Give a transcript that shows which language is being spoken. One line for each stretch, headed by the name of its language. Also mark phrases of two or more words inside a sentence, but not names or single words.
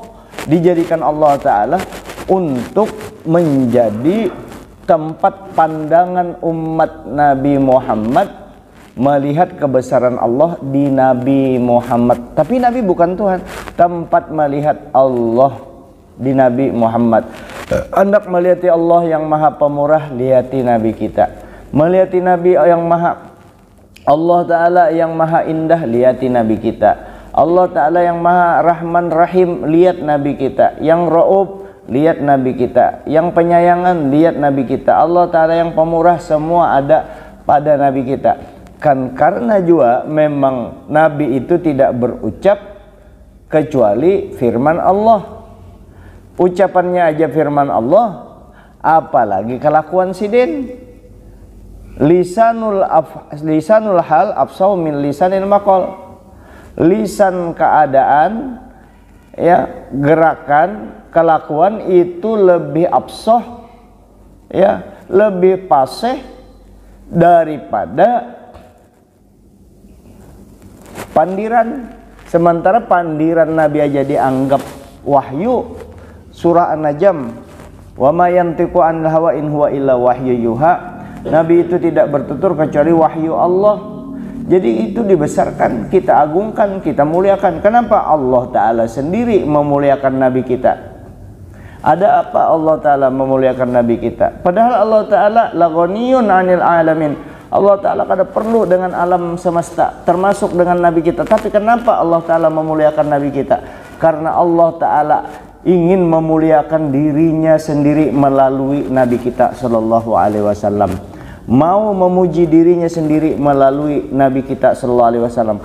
Indonesian: Dijadikan Allah Ta'ala untuk menjadi tempat pandangan umat Nabi Muhammad melihat kebesaran Allah di Nabi Muhammad. Tapi Nabi bukan Tuhan. Tempat melihat Allah di Nabi Muhammad. Hendak melihati Allah yang maha pemurah, lihati Nabi kita. Melihati Nabi yang maha Allah Ta'ala yang maha indah, lihati Nabi kita. Allah Ta'ala yang maha rahman rahim, lihat Nabi kita. Yang ra'ub, lihat Nabi kita. Yang penyayangan, lihat Nabi kita. Allah Ta'ala yang pemurah, semua ada pada Nabi kita. Kan karena juga memang Nabi itu tidak berucap kecuali firman Allah. Ucapannya aja firman Allah,
Banjar: apalagi kelakuan sidin.
Arabic: Lisanul hal afsau min lisanil maqal.
Banjar: Lisan keadaan, ya, gerakan, kelakuan itu lebih afsah, ya, lebih fasih daripada pandiran. Sementara pandiran Nabi aja dianggap wahyu.
Arabic: Surah An-Najm, wa ma yantiqu anil hawa in huwa illa wahyu yuha.
Indonesian: Nabi itu tidak bertutur kecuali wahyu Allah. Jadi itu dibesarkan, kita agungkan, kita muliakan. Kenapa? Allah Ta'ala sendiri memuliakan Nabi kita. Ada apa Allah Ta'ala memuliakan Nabi kita? Padahal Allah Ta'ala
Arabic: laghaniyun 'anil alamin.
Banjar: Allah Ta'ala kada perlu dengan alam semesta, termasuk dengan Nabi kita.
Indonesian: Tapi kenapa Allah Ta'ala memuliakan Nabi kita? Karena Allah Ta'ala ingin memuliakan dirinya sendiri melalui Nabi kita
Arabic: Sallallahu Alaihi Wasallam.
Indonesian: Mau memuji dirinya sendiri melalui Nabi kita
Arabic: Sallallahu Alaihi Wasallam.